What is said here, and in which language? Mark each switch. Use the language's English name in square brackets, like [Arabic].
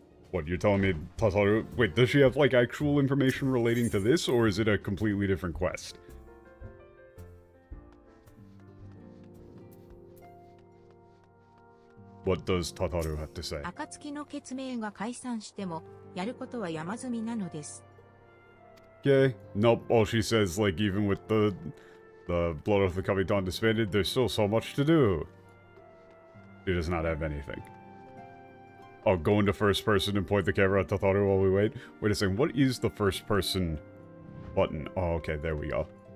[English] What, you're telling me Tataru... Wait, does she have, like, actual information relating to this, or is it a completely different quest? What does Tataru have to say? [Japanese] 暁の血盟が解散しても、やることは山積みなのです。 [English] Okay. Nope. All she says, like, even with the Blood of the Coming Dawn disbanded, there's still so much to do. She does not have anything. Oh, go into first person and point the camera at Tataru while we wait? Wait a second, what is the first person button? Oh, okay, there we go.